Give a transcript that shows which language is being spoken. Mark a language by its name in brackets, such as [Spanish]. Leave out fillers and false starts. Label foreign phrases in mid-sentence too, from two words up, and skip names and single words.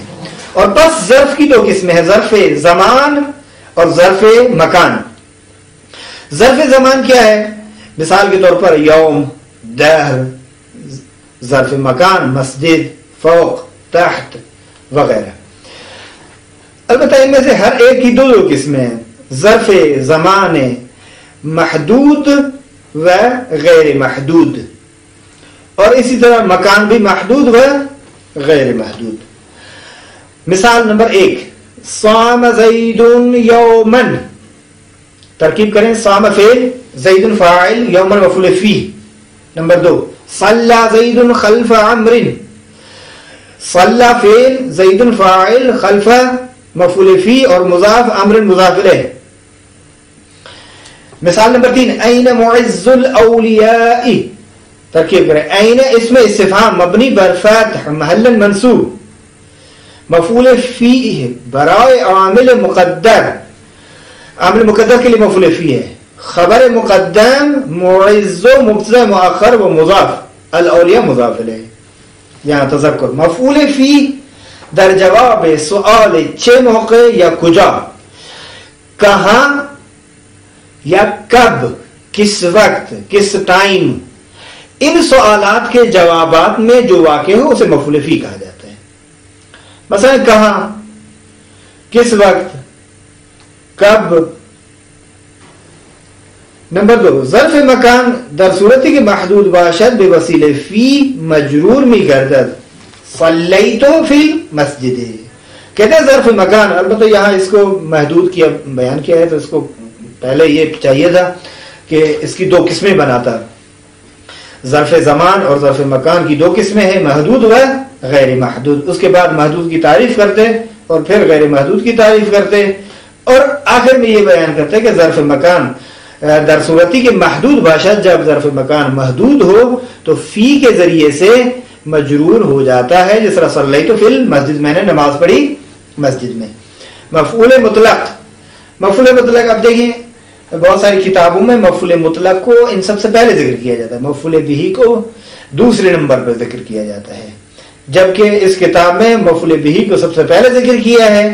[Urdu] اور بس ظرف کی دو قسمیں ہیں، ظرف زمان اور ظرف مکان. ظرف زمان کیا ہے؟ مثال کے طور پر یوم، دہر. ظرف مکان مسجد، فوق، تحت وغیرہ. البتہ ان میں سے ہر ایک کی دو قسمیں ہیں، ظرف زمان محدود و غیر محدود، اور اسی طرح مکان بھی محدود و غیر محدود. مثال نمبر [Arabic] 1، صام زید یومن. [Urdu] ترکیب کریں، صام فعل، زید فاعل، یومن مفعول فی. [Arabic] نمبر 2، صلی زید خلف عمر. [Urdu] صلی فعل، زید فاعل، خلف مفعول فی اور مضاف، عمر مضاف الیہ. مثال نمبر 3، [Arabic] این معز الاولیاء. [Urdu] ترکیب کریں، این اسم استفہام مبنی بر فتح محلا منصوب، مفعول فی برائے عامل مقدر. عامل مقدر کے لیے مفعول فی ہے. خبر مقدم معز مبتدا مؤخر و مضاف، الاولیاء مضاف الیہ. [Persian] یہاں تذکر، مفعول فی در جواب سؤال چه موقع یا کجا، [Urdu] کہاں یا کب، کس وقت، کس ٹائم، ان سوالات کے جوابات میں جو واقع ہو اسے مفعول فی کہا جاتا ہے. مثلا کہاں، کس وقت، کب. نمبر 2، [Persian] ظرف مکان در صورتی کہ محدود باشد بے وسیلے فی مجرور می گردد. [Arabic] صلیتو فی المسجد. [Urdu] کہتے ہیں ظرف مکان، البتہ یہاں اس کو محدود کیا بیان کیا ہے تو اس کو پہلے یہ چاہیے تھا کہ اس کی دو قسمیں بناتا. ظرف زمان اور ظرف مکان کی دو قسمیں ہیں، محدود و غیر محدود. اس کے بعد محدود کی تعریف کرتے اور پھر غیر محدود کی تعریف کرتے اور آخر میں یہ بیان کرتے کہ [Persian] ظرف مکان در صورتی کے محدود باشد، [Urdu] جب ظرف مکان محدود ہو تو فی کے ذریعے سے مجرور ہو جاتا ہے. جس طرح [Arabic] صلیت فی المسجد، [Urdu] میں نے نماز پڑھی مسجد میں. مفعول مطلق، مفعول مطلق اب دیکھیں بہت ساری کتابوں میں مفعول مطلق کو ان سب سے پہلے ذکر کیا جاتا ہے، مفعول بہ کو دوسرے نمبر پر ذکر کیا جاتا ہے، جبکہ اس کتاب میں مفعول بہ کو سب سے پہلے ذکر کیا ہے.